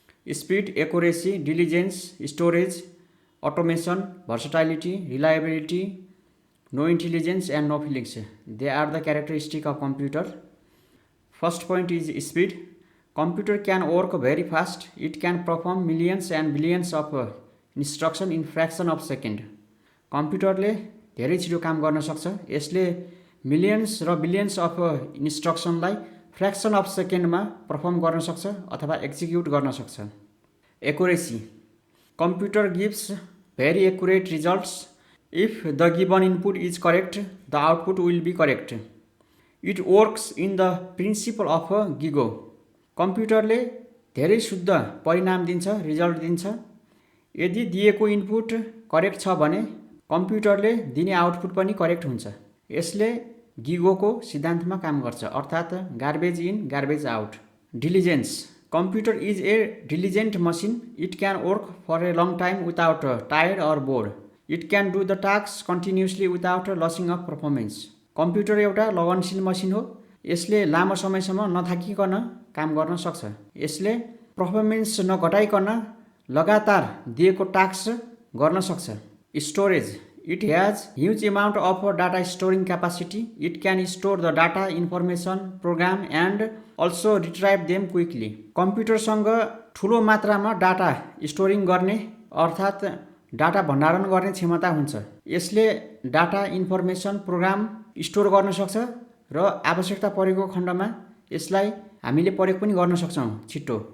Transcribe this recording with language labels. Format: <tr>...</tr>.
<en>Speed, accuracy, diligence, storage, automation, versatility, reliability, no intelligence and no feelings. They are the characteristic of computer. First point is speed. Computer can work very fast. It can perform millions and billions of instruction in fraction of second.</en> <ne>कम्प्युटरले धेरै छिटो काम गर्न सक्छ. यसले millions र</ne> <en>billions of इन्स्ट्रक्सनलाई fraction of सेकेन्डमा</en> <ne>perform गर्न सक्छ अथवा एक्जिक्युट गर्न सक्छ.</ne> <en>Accuracy. Computer gives very accurate results. If the given input is correct the output will be correct. It works in the principle of GIGO.</en> <ne>कम्प्युटरले धेरै शुद्ध परिणाम दिन्छ, रिजल्ट दिन्छ. यदि दिएको इनपुट करेक्ट छ भने कम्प्युटरले दिने आउटपुट पनि करेक्ट हुन्छ. यसले गिगोको सिद्धान्तमा काम गर्छ, अर्थात्</ne> <en>Garbage in garbage out.</en> <ne>Diligence.</ne> <en>Computer is a diligent machine. It can work for a long time without tired or bored. It can do the task continuously without losing of performance.</en> <ne>Computer एउटा लगनशील machine हो. यसले लामो समयसम्म नथाकिकन काम गर्न सक्छ. यसले पर्फर्मेन्स नघटाइकन लगातार दिएको टास्क गर्न सक्छ.</ne> <en>Storage. It has huge amount of data storing capacity. It can store the data information program and also retrieve them quickly.</en> <ne>कम्प्युटरसँग ठुलो मात्रामा डाटा स्टोरिङ गर्ने अर्थात् डाटा भण्डारण गर्ने क्षमता हुन्छ. यसले डाटा इन्फर्मेसन प्रोग्राम स्टोर गर्न सक्छ र आवश्यकता परेको खण्डमा यसलाई हामीले प्रयोग पनि गर्न सक्छौँ छिट्टो.</ne>